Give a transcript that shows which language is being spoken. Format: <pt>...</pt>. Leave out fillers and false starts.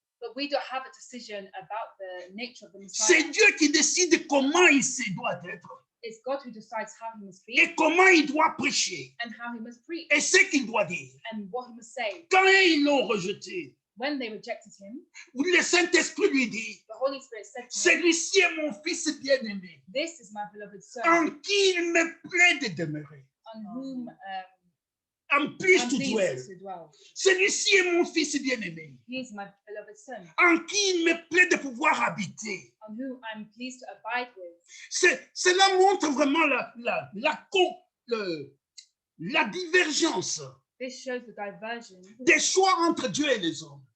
<en>But we don't have a decision about the nature of the</en> <fr>C'est</fr> <en>Messiah.</en> <fr>Dieu qui décide comment il se doit être</fr> <en>It's God who decides how he must be</en> <fr>et comment il doit prêcher</fr> <en>and how he must preach</en> <fr>et ce qu'il doit dire.</fr> <en>and what he must say.</en> <fr>Quand ils l'ont rejeté,</fr> <en>When they rejected him,</en> <fr>le Saint-Esprit lui dit,</fr> <en>the Holy Spirit said to him,</en> <fr>celui-ci est mon fils bien-aimé,</fr> <en>"This is my beloved son,</en> <fr>en qui il me plaît de demeurer,</fr> <en>on whom</en> <fr>en plus</fr> <en>I'm to dwell. pleased to dwell.</en> <fr>Celui-ci est mon fils bien-aimé,</fr> <en>He is my beloved son,</en> <fr>en qui il me plaît de pouvoir habiter.</fr> <en>on whom I'm pleased to abide with."</en> <fr>Cela montre vraiment la divergence</fr> <en>This shows the diversion</en> <fr>des choix entre Dieu et les hommes.</fr>